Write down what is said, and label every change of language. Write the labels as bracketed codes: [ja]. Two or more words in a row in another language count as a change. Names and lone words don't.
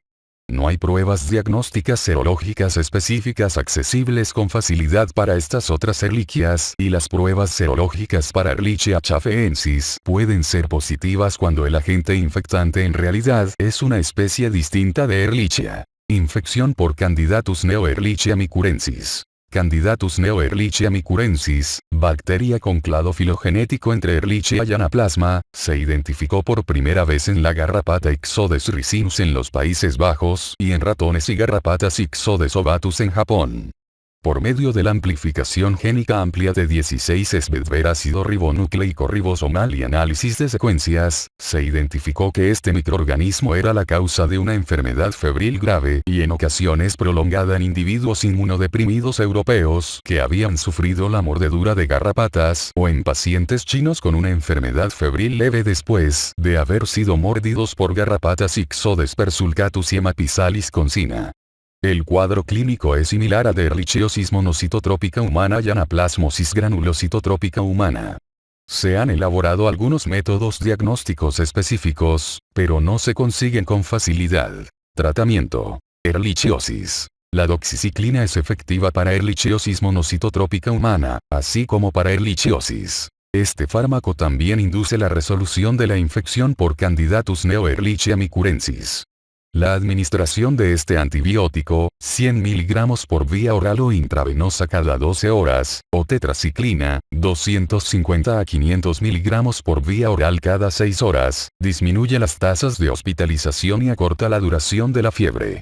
[es] No hay pruebas diagnósticas serológicas específicas accesibles con facilidad para estas otras Ehrlichias, y las pruebas serológicas para Ehrlichia chafeensis pueden ser positivas cuando el agente infectante en realidad es una especie distinta de Ehrlichia. Infección por Candidatus neo-Ehrlichia micurensis. Candidatus neo-Ehrlichia micurensis, bacteria con clado filogenético entre Ehrlichia y Anaplasma, se identificó por primera vez en la garrapata Ixodes ricinus en los Países Bajos y en ratones y garrapatas Ixodes ovatus en Japón. Por medio de la amplificación génica amplia de 16 esvedver ácido ribonucleico ribosomal y análisis de secuencias, se identificó que este microorganismo era la causa de una enfermedad febril grave y en ocasiones prolongada en individuos inmunodeprimidos europeos que habían sufrido la mordedura de garrapatas o en pacientes chinos con una enfermedad febril leve después de haber sido mordidos por garrapatas Ixodes persulcatus y Hemapisalis consina. El cuadro clínico es similar a de erlichiosis monocitotrópica humana y anaplasmosis granulocitotrópica humana. Se han elaborado algunos métodos diagnósticos específicos, pero no se consiguen con facilidad. Tratamiento. Erlichiosis. La doxiciclina es efectiva para erlichiosis monocitotrópica humana, así como para erlichiosis. Este fármaco también induce la resolución de la infección por Candidatus neo-Ehrlichia micurensis. La administración de este antibiótico, 100 mg por vía oral o intravenosa cada 12 horas, o tetraciclina, 250 a 500 mg por vía oral cada 6 horas, disminuye las tasas de hospitalización y acorta la duración de la fiebre.